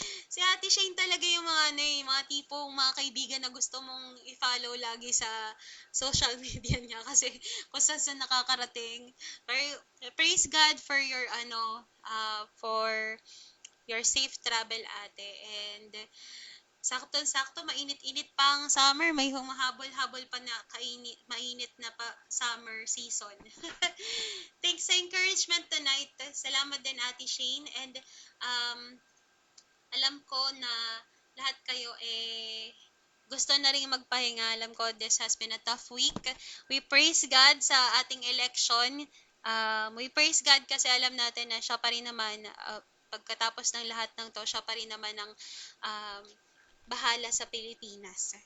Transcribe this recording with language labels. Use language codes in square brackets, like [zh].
[tl] Si Ate Shane talaga yung mga tipong mga kaibigan na gusto mong i-follow lagi sa social media niya kasi kung saan nakakarating. [en] Praise God for your for your safe travel, ate. [tl] And sakto-sakto, mainit-init pang summer. May humahabol-habol pa na mainit na pa summer season. [en] Thanks sa encouragement tonight. [tl] Salamat din, Ate Shane. And alam ko na lahat kayo gusto na rin magpahinga. Alam ko [en] this has been a tough week. We praise God [tl] sa ating election. [en] We praise God [tl] kasi alam natin na siya pa rin naman, pagkatapos ng lahat ng to, siya pa rin naman ang um, bahala sa Pilipinas.